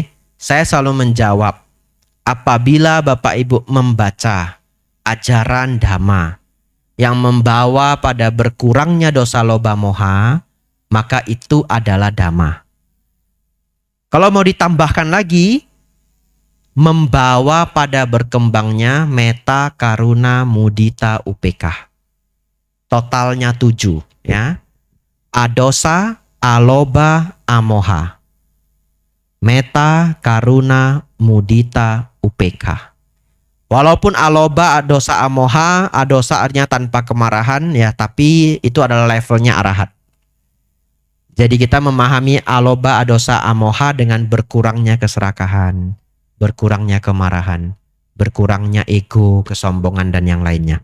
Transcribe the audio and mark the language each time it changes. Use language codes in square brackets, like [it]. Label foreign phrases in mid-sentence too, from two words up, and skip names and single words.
[id] Saya selalu menjawab, apabila Bapak Ibu membaca ajaran Dhamma yang membawa pada berkurangnya [pi] dosa loba moha, [id] maka itu adalah Dhamma. Kalau mau ditambahkan lagi, membawa pada berkembangnya meta, [pi] karuna, mudita, upekah. [id] Totalnya 7, ya. [pi] Adosa, aloba, amoha. Meta, karuna, mudita, upekah. [id] Walaupun [pi] aloba, dosa, amoha, [id] dosa artinya tanpa kemarahan, ya, tapi itu adalah levelnya arahat. Jadi kita memahami [pi] aloba, adosa, amoha [id] dengan berkurangnya keserakahan, berkurangnya kemarahan, berkurangnya ego, kesombongan, dan yang lainnya.